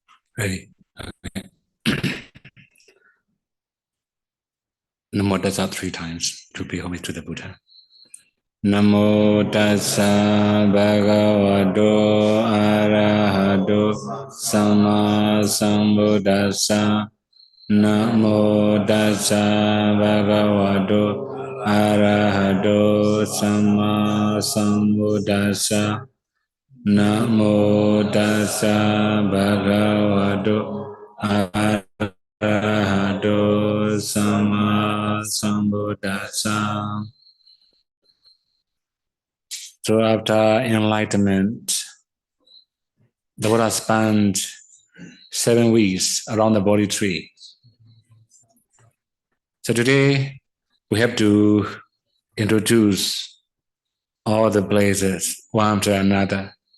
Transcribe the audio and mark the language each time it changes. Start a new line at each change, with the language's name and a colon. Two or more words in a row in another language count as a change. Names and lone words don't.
English: Ready? Okay.
Pali: Namo tassa
English: 3 times to pay homage to the Buddha.
Pali: Namo tassa bhagavato arahato samma sambuddhassa. Namo tassa bhagavato arahato samma sambuddhassa. Namo tassa bhagavato arahato samma sambuddhassa.
English: So after enlightenment, the Buddha spent 7 weeks around the Bodhi tree. So today we have to introduce all the places one after another.